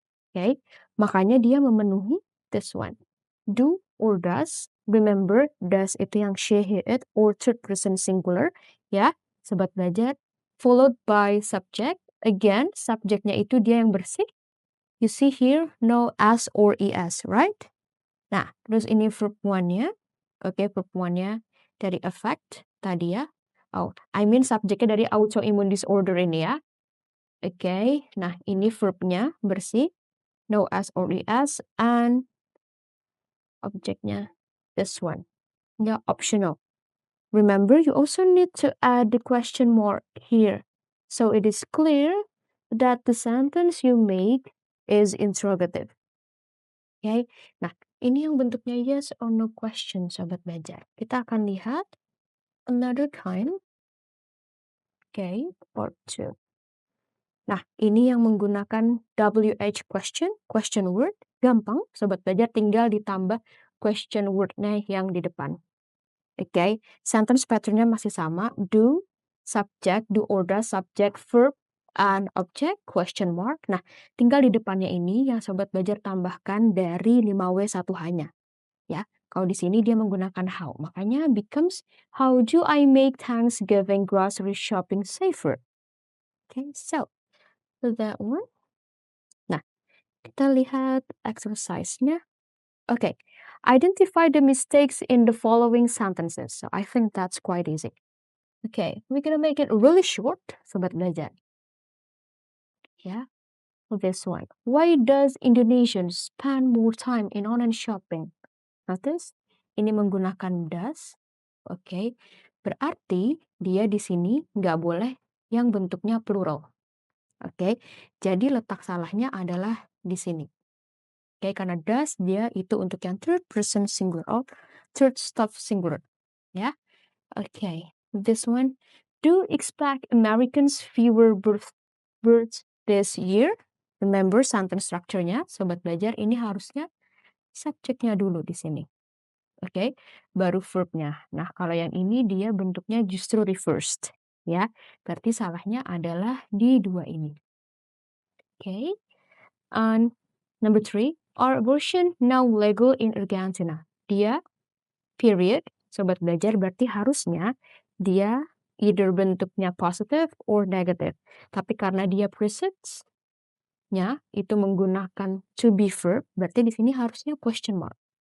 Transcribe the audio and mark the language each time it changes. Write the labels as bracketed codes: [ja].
[id] Oke, makanya dia memenuhi [en] this one. Do or does. Remember, does [id] itu yang [en] she, he, it, or third person singular. [id] Ya, Sobat Belajar. [en] Followed by subject. [id] Again, subjeknya itu dia yang bersih. [en] You see here, no as or es, right? [id] Nah, terus ini verb one-nya. Oke, verb one-nya dari affect tadi ya. [en] Oh, I mean [id] subjeknya dari autoimmune disorder ini ya. Oke, nah ini verbnya bersih, [en] no S or ES, [id] and objeknya this one. Ya, optional. [en] Remember, you also need to add the question mark here. So it is clear that the sentence you make is interrogative. [id] Okay? Nah, ini yang bentuknya yes or no question, sobat belajar. Kita akan lihat [en] another kind. Okay, part 2. [id] Nah, ini yang menggunakan WH question word. Gampang, sobat belajar, tinggal ditambah question word-nya yang di depan. Oke, sentence pattern-nya masih sama. [en] Do, subject, do or does, subject, verb, and object, question mark. [id] Nah, tinggal di depannya ini yang sobat belajar tambahkan dari 5W1H-nya. Ya, kalau di sini dia menggunakan how. [en] Makanya becomes, how do I make Thanksgiving grocery shopping safer? Okay, so that one. [id] Nah, kita lihat exercise-nya. [en] Okay, identify the mistakes in the following sentences. So I think that's quite easy. Okay, we're gonna make it really short, sobat belajar. Yeah, this one. Why does Indonesians spend more time in online shopping? [id] Notice, ini menggunakan does. Okay, berarti dia di sini nggak boleh yang bentuknya plural. Oke, jadi letak salahnya adalah di sini. Oke, karena does dia itu untuk yang [en] third person singular or third stuff singular. Ya, oke. This one. Do expect Americans fewer births this year? [id] Remember sentence structure-nya, sobat belajar, ini harusnya subjeknya dulu di sini. Oke, baru verb-nya. Nah, kalau yang ini dia bentuknya justru reversed. Ya, berarti salahnya adalah di dua ini. [en] Okay, and number 3, are abortion now legal in Argentina? [id] Dia, period, sobat belajar, berarti harusnya dia either bentuknya positive or negative. Tapi karena dia presence-nya itu menggunakan to be verb, berarti di sini harusnya question mark.